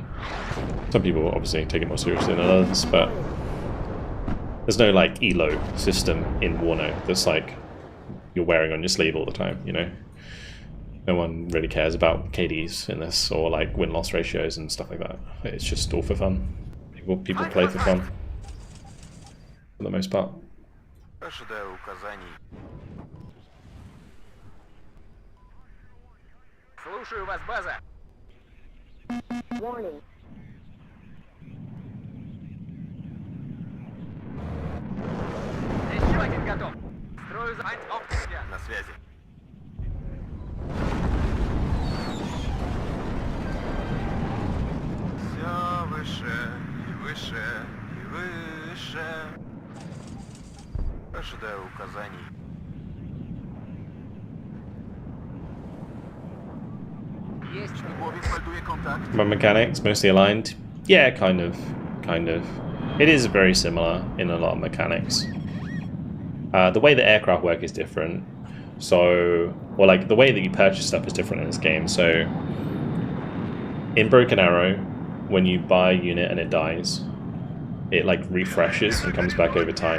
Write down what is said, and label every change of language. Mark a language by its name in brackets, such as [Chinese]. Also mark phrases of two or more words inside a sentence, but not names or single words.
[English] Some people obviously take it more seriously than others, but there's no like elo system in WARNO that's like you're wearing on your sleeve all the time, you know? No one really cares about KDs in this, or like win-loss ratios and stuff like that. It's just all for fun. People play for fun. For the most part. [Russian] Ожидаю указаний. Слушаю вас, база. [English] Warning. [Russian] Еще один готов. Строю за... На связи. Все выше и выше и выше. Ожидаю указаний. [Polish] Śmigłowiec melduje kontakt. [English] My mechanics mostly aligned. Yeah, kind of. It is very similar in a lot of mechanics. The way the aircraft work is different. So, or like the way that you purchase stuff is different in this game. So, in Broken Arrow, when you buy a unit and it dies, it like refreshes and comes back over time.